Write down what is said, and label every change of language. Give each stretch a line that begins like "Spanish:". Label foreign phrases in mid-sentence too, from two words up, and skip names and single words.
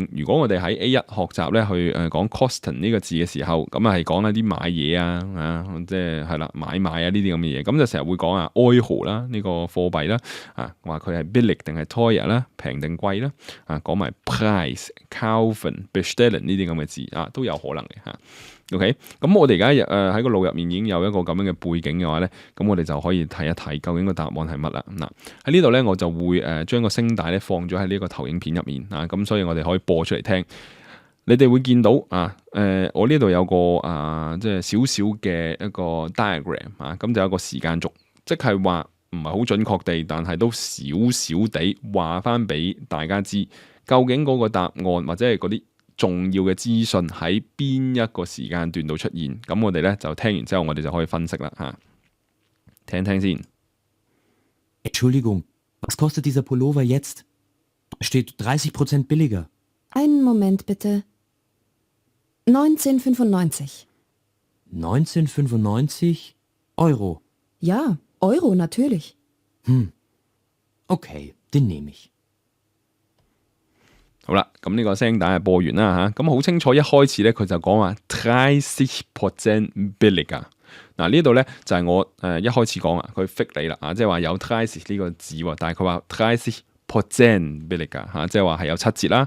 Cantonese: 如果我哋喺 A1 學習咧去講 kosten 呢個字嘅時候，咁係講一啲買嘢即係係啦買賣呢啲咁嘅嘢，咁就成日會講Euro 啦呢個貨幣啦話佢係 billig 定係 teuer 啦，平定貴啦講埋 price、
German: kaufen、bestellen
Cantonese: 呢啲咁嘅字都有可能嘅嚇。OK， 咁我哋而家喺個腦入面已經有一個咁樣嘅背景嘅話咧，咁我哋就可以睇一睇究竟個答案係乜啦。嗱喺呢度咧，我就會將個聲帶咧放咗喺呢個投影片入面咁所以我哋可以播出嚟聽。你哋會見到我呢度有個即係少少嘅一個 diagram 咁就有一個時間軸，即係話唔係好準確地，但係都少少地話翻俾大家知，究竟嗰個答案或者係嗰啲重要嘅資訊喺邊一個時間段度出現。咁我哋咧就聽完之後，我哋就可以分析啦嚇。聽聽先。
German: Entschuldigung, was kostet dieser Pullover jetzt? Steht 30% billiger. Einen Moment bitte. 19,95. 19,95 Euro. Ja, Euro natürlich. Okay, den nehme ich.
Cantonese: 好啦，咁呢個聲帶係播完啦嚇，咁好清楚一開始咧佢就講話 30% billiger。嗱呢度咧就係我一開始講啊，佢 fix 你啦啊，即係話有 30 呢個字喎，但係佢話 30% billiger 嚇，即係話係有7折啦。